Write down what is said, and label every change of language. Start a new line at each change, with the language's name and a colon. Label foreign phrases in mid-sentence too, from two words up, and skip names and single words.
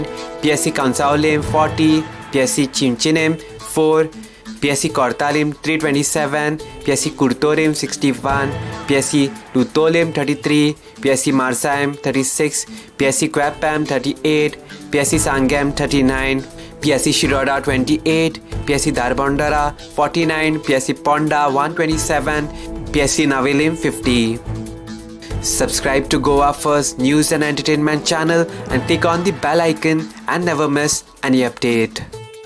English: PSC Kansaulim 40, PSC Chimchinem 4, PSC Kortalim 327, PSC Kurtorim 61, PSC Lutolim 33, PSC Marsaim 36, PSC Kwapam 38, PSC Sangam 39, PSC Shiroda 28, PSC Darbandara 49, PSC Ponda 127, PSC Navilim 50. Subscribe to Goa First News and Entertainment channel and click on the bell icon and never miss any update.